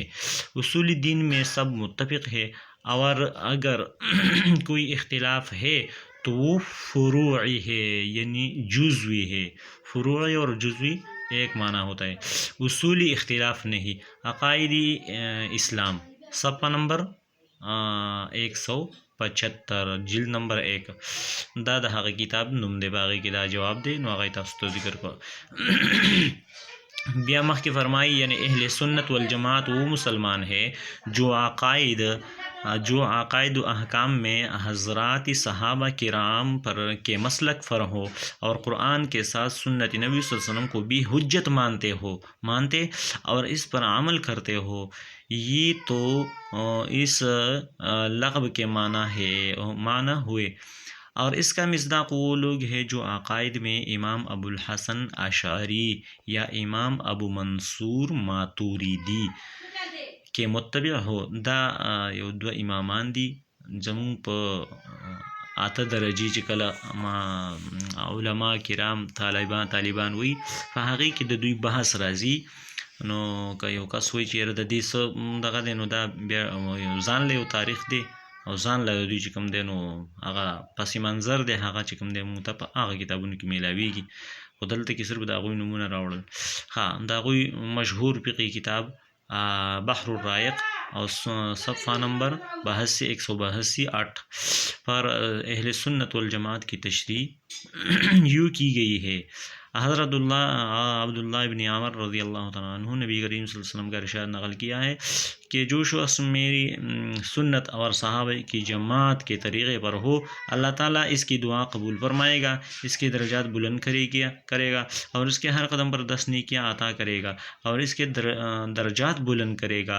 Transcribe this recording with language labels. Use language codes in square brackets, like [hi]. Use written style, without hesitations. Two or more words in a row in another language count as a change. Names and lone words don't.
[ur] اصول دین میں سب متفق ہے، اور اگر کوئی اختلاف ہے تو وہ فروعی ہے، یعنی جزوی ہے. فروعی اور جزوی ایک معنی ہوتا ہے. اصولی اختلاف نہیں. عقائدی اسلام صفحہ نمبر 175 جلد نمبر 1 [ps] دا د هغه کتاب نوم دی. باغی کې دا جواب دی، نو هغه تاسو ته ذکر کړو. بیا مخکې [ur] فرمائی یعنی اہل سنت والجماعت وہ مسلمان ہے جو عقائد و احکام میں حضرات صحابہ کرام پر کے مسلک پر ہو اور قرآن کے ساتھ سنت نبی صلی اللہ علیہ وسلم کو بھی حجت مانتے اور اس پر عمل کرتے ہو. یہ تو اس لقب کے معنی ہوئے. اور اس کا مصداق وہ لوگ ہیں جو عقائد میں امام ابو الحسن اشعری یا امام ابو منصور ماتوریدی کے متبع ہو. [ps] دا یو دو امامان دی زمون په 8 درجې چې کله علماء کرام طالبان وی په هغې کې د دوی بحث راځي. نو که یو کس وایي چې یاره د دې څه دغه دی، نو دا بیا ځان له یو تاریخ دی او ځان له دوی چې کوم دی نو هغه پس منظر دی، هغه چې کوم دی موږ ته په هغه کتابونو کې میلاویږي. خو دلته کې صرف د هغوی نومونه راوړل. د هغوی مشهور فقهي کتاب [ur] بحر الرائق اور صفحہ نمبر 182 پر اہل سنت والجماعت کی تشریح یوں کی گئی ہے. حضرت عبداللہ ابن عمر رضی اللہ تعالیٰ عنہ نبی کریم صلی اللہ علیہ وسلم کا ارشاد نقل کیا ہے کہ جو شخص میری سنت اور صحابہ کی جماعت کے طریقے پر ہو، اللہ تعالیٰ اس کی دعا قبول فرمائے گا، اس کے درجات بلند کرے گا اور اس کے ہر قدم پر 10 نیکیاں عطا کرے گا اور اس کے درجات بلند کرے گا.